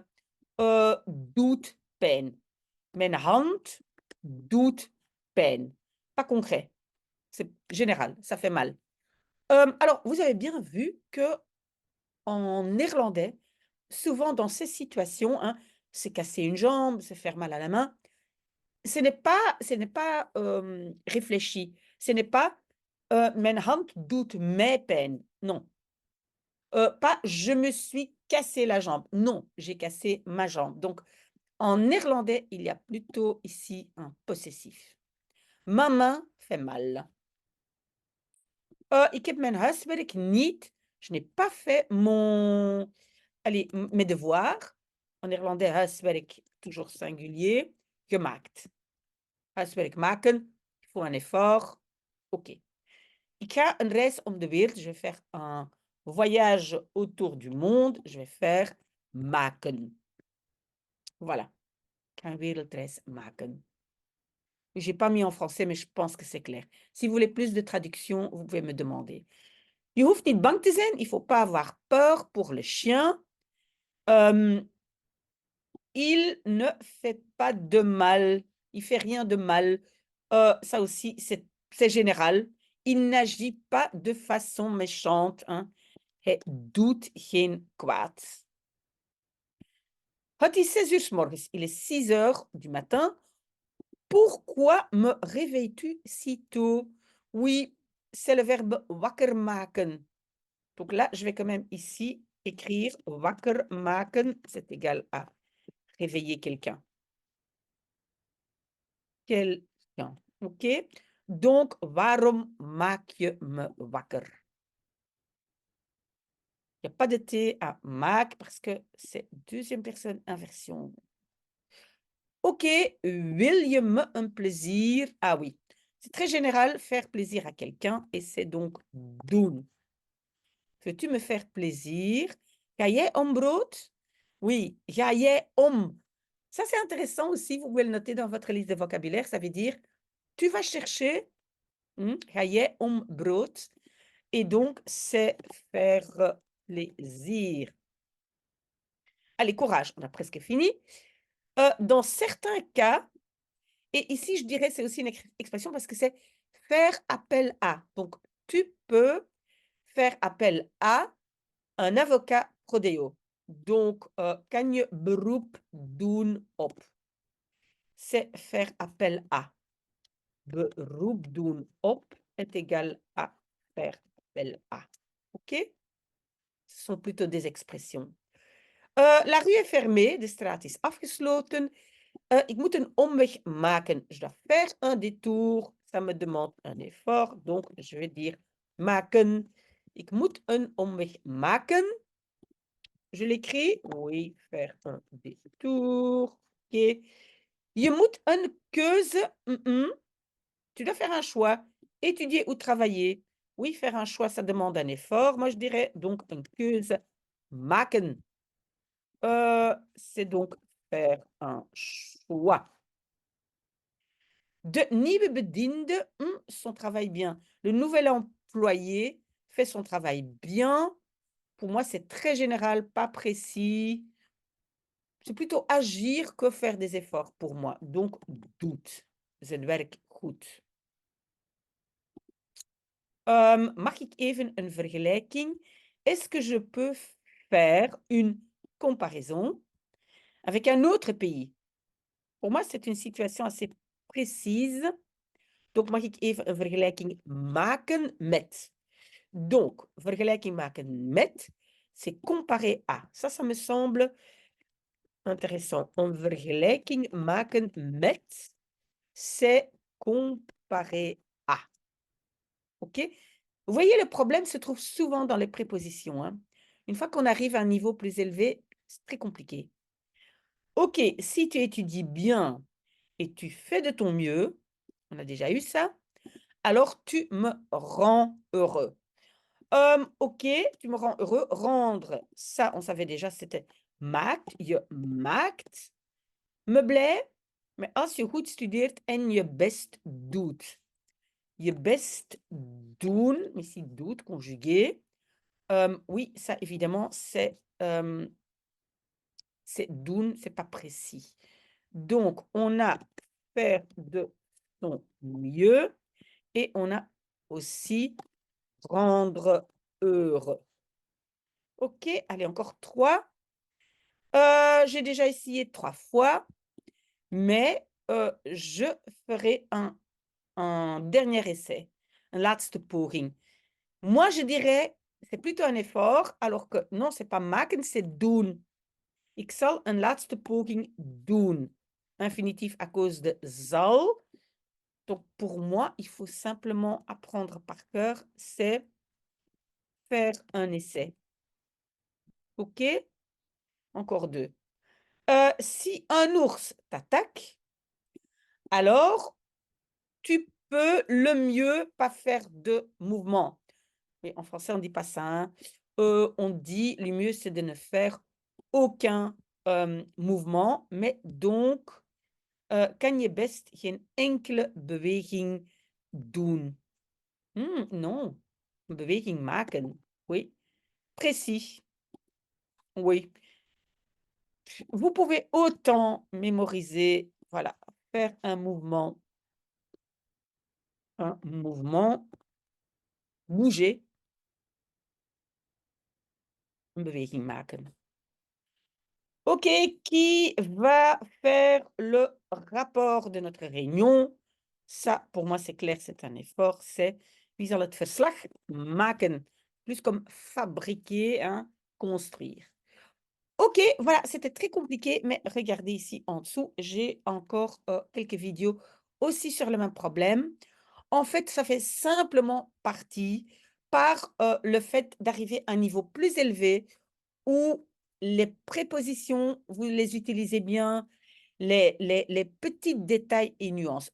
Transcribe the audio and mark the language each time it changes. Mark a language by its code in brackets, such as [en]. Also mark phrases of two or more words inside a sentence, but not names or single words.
[nl] Doet pijn. Mijn hand doet pijn. [fr] Pas concret. C'est général, ça fait mal. Alors, vous avez bien vu que en néerlandais, souvent dans ces situations, hein, se casser une jambe, se faire mal à la main, ce n'est pas réfléchi. Ce n'est pas [nl] mijn hand doet mij pijn. [fr] Non. Pas je me suis cassé la jambe. Non, j'ai cassé ma jambe. Donc, en néerlandais, il y a plutôt ici un possessif. Ma main fait mal. [nl] Ik heb mijn huiswerk niet. [fr] Je n'ai pas fait mes devoirs. En néerlandais, huiswerk, toujours singulier, gemaakt. [nl] Huiswerk maken, [fr] il faut un effort. OK. [nl] Ik ga een reis om de wereld. [fr] Je vais faire un voyage autour du monde. Je vais faire maken. Voilà. [nl] Ik ga een wereldreis maken. [fr] Je n'ai pas mis en français, mais je pense que c'est clair. Si vous voulez plus de traduction, vous pouvez me demander. [nl] Je hoeft niet bang te zijn. [fr] Il ne faut pas avoir peur pour le chien. Il ne fait pas de mal. Il fait rien de mal. Ça aussi, c'est général. Il n'agit pas de façon méchante. Hein. [nl] Hij doet geen kwaad. Het is 6 uur 's morgens. [fr] Il est 6 heures du matin. Pourquoi me réveilles-tu si tôt? Oui, c'est le verbe [nl] wakker maken. [fr] Donc là, je vais quand même ici écrire [nl] wakker maken, [fr] c'est égal à réveiller quelqu'un. Quelqu'un, OK? Donc, [nl] waarom maak je me wakker? [fr] Il n'y a pas de T à maak parce que c'est deuxième personne inversion. [nl] OK, wil je me [fr] un plaisir? Ah oui, c'est très général, faire plaisir à quelqu'un et c'est donc doen. Veux-tu me faire plaisir? [nl] Ga jij om brood? Oui, ga jij om. [fr] Ça, c'est intéressant aussi, vous pouvez le noter dans votre liste de vocabulaire, ça veut dire tu vas chercher, [nl] ga jij om brood? [fr] Et donc, c'est faire plaisir. Allez, courage, on a presque fini. Dans certains cas, et ici, je dirais, c'est aussi une expression parce que c'est faire appel à. Donc, tu peux faire appel à un avocat prodeo. Donc, [nl] kan je beroep doen op? [fr] C'est faire appel à. [nl] Beroep doen op [fr] est égal à faire appel à. OK? Ce sont plutôt des expressions. La rue est fermée, [nl] de straat is afgesloten. Ik moet een omweg maken. [fr] Je dois faire un détour. Ça me demande un effort. Donc, je vais dire maken. [nl] Ik moet een omweg maken. [fr] Je l'écris. Oui, faire un détour. OK. [nl] Je moet een keuze. [fr] Tu dois faire un choix. Étudier ou travailler. Oui, faire un choix, ça demande un effort. Moi, je dirais donc [nl] een keuze maken. [fr] C'est donc faire un choix. [nl] De nieuwe bediende, [fr] son travail bien. Le nouvel employé fait son travail bien. Pour moi, c'est très général, pas précis. C'est plutôt agir que faire des efforts pour moi. Donc, [nl] doet. Zijn werk goed. Mag ik even een vergelijking? [fr] Est-ce que je peux faire une comparaison avec un autre pays? Pour moi, c'est une situation assez précise. Donc, [nl] mag ik even een vergelijking maken met. Donc, vergelijking maken met, [fr] c'est comparer à. Ça me semble intéressant. [nl] Een vergelijking maken met, [fr] c'est comparer à. OK? Vous voyez, le problème se trouve souvent dans les prépositions, hein. Une fois qu'on arrive à un niveau plus élevé, c'est très compliqué. OK, si tu étudies bien et tu fais de ton mieux, on a déjà eu ça, alors tu me rends heureux. OK, tu me rends heureux. Rendre, ça, on savait déjà, c'était maakt, [nl] je maakt me blij. Maar als je goed studeert en je best doet. Je best doen, ici doet, [fr] conjugué. Oui, ça, évidemment, c'est doen, c'est pas précis. Donc, on a faire de son mieux et on a aussi rendre heureux. OK, allez, encore 3. J'ai déjà essayé 3 fois, mais je ferai un dernier essai, [nl] een laatste poging. [fr] Moi, je dirais, c'est plutôt un effort, alors que non, c'est pas maken, c'est doen. [nl] Ik zal een laatste poging doen. [fr] Infinitif à cause de zal. Donc, pour moi, il faut simplement apprendre par cœur, c'est faire un essai. OK? Encore 2. Si un ours t'attaque, alors tu peux le mieux pas faire de mouvement. Mais en français, on ne dit pas ça, hein. On dit le mieux, c'est de ne faire aucun mouvement. Mais donc, [nl] kan je best geen enkele beweging doen. Non, een beweging maken. [fr] Oui, précis. Oui. Vous pouvez autant mémoriser, voilà, faire un mouvement, bouger, [nl] een beweging maken. [fr] OK, qui va faire le rapport de notre réunion? Ça, pour moi, c'est clair, c'est un effort, c'est [nl] wie zal het verslag maken? [fr] Plus comme fabriquer, hein, construire. OK, voilà, c'était très compliqué, mais regardez ici en dessous, j'ai encore quelques vidéos aussi sur le même problème. En fait, ça fait simplement partie par le fait d'arriver à un niveau plus élevé où les prépositions, vous les utilisez bien, les petits détails et nuances.